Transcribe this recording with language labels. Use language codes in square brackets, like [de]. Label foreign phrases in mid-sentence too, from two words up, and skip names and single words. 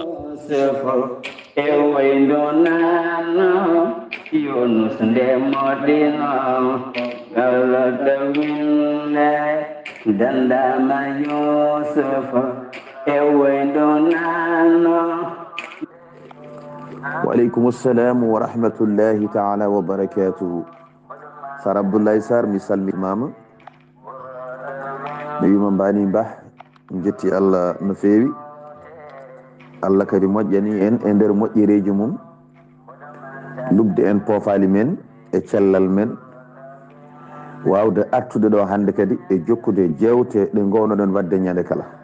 [ff] e wayno nano Yunus nde moɗino galata winne dandama Yusuf e wayno nano. [ar] وعليكم السلام ورحمة الله تعالى وبركاته. [ff] Sar Abdoullahi Sarr mi salminama mi wima mbani bah jetti Allah no fewi Allah kadi moƴƴani en e nder moƴƴereji mum lubde en poofali men e cellal men wawde artude ɗo hande kadi e jokkude jewte ɗe gownoɗon wadde ñande kala